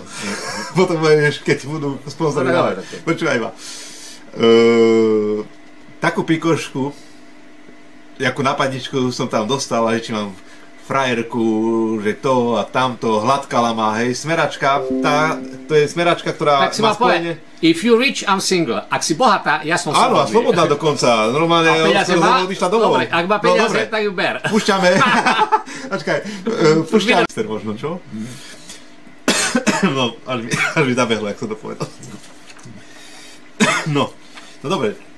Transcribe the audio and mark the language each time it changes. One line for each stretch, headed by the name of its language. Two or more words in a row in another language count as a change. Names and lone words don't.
Slovak: Potom budeš, keď budú sponzorovať. Počúvaj ma. Takú pikošku, jakú nápadničku som tam dostal, že či mám frajerku, že to a tamto, hladkala ma, hej, smeračka, to je smeračka, ktorá tak si má spojenie.
English: If you rich, I'm single.
Slovak: Ak si bohatá, ja som slobodný. Áno, a slobodná dokonca, normálne odišla domov. Dobre, ak má peniaze, tak ju ber. Púšťame, počkaj, púšťame, možno, čo? No, až mi zabehlo, jak som to povedal. No dobre.